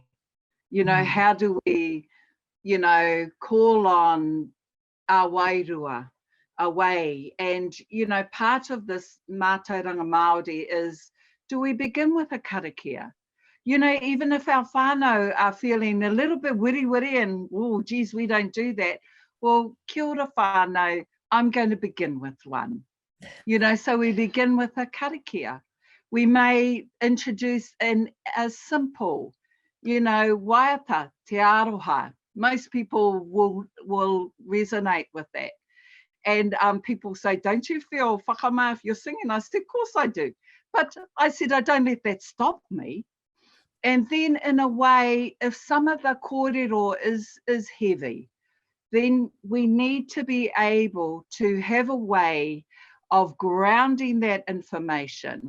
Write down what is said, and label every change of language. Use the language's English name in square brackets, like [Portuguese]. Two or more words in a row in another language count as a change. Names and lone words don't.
[English] You know, how do we, you know, call on our wairua away? And, you know, part of this [Māori] mātauranga Māori [English] is, do we begin with a karakia? You know, even if our whānau are feeling a little bit wiri and, oh, geez, we don't do that. Well, [Māori] kia ora whānau, [English] I'm going to begin with one. You know, so we begin with a karakia. We may introduce a simple, you know, [Māori] waiata, te aroha. [English] Most people will resonate with that. And people say, don't you feel whakama if you're singing? I said, of course I do. But I said, I don't let that stop me. And then in a way, if some of the kōrero is heavy, then we need to be able to have a way of grounding that information.